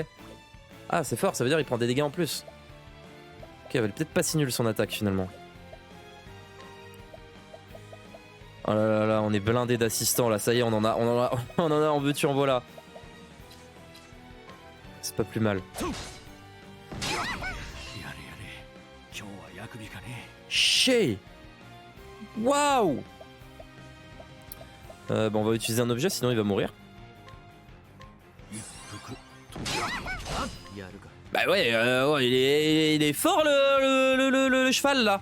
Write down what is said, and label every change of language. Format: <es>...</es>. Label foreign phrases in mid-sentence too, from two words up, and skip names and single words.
<fr>Ah, c'est fort, ça veut dire qu'il prend des dégâts en plus. Ok, elle va peut-être pas si nul son attaque finalement. Oh là là là, on est blindé d'assistants là, ça y est, on en a en veux-tu en voilà. C'est pas plus mal.</fr> <ja>やれやれ今日は役日かね</ja> <fr>Chier. Waouh. Bon, on va utiliser un objet, sinon il va mourir.</fr> <ja>やるか</ja> <fr>Bah ouais, ouais, il est fort le cheval là.</fr>